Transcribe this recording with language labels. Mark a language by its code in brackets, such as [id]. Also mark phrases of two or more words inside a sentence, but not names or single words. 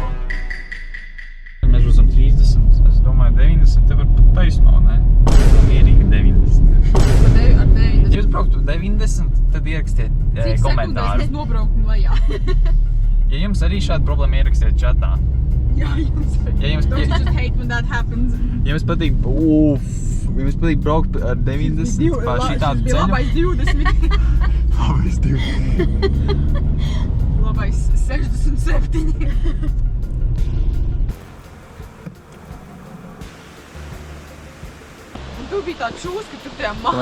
[lv] Mēs būsim 30, es domāju 90, te var pat taisno, ne? Mierīgi 90. Ar 90. Ja jūs brauktu 90, tad ierakstiet Cik sekundēs komentāru. mēs nobraukam lejā? Ja jums arī šāda problēma ierakstiet čatā. Jā, jums arī. Ja jums, [en] Don't you just hate when that happens? [lv] ja jums patīk, jums patīk braukt ar 90 pa šitādu ceļu. Labais 20. Labais 20. Labais 67. Un tu biji tā čūs, ka tur tajā mājā.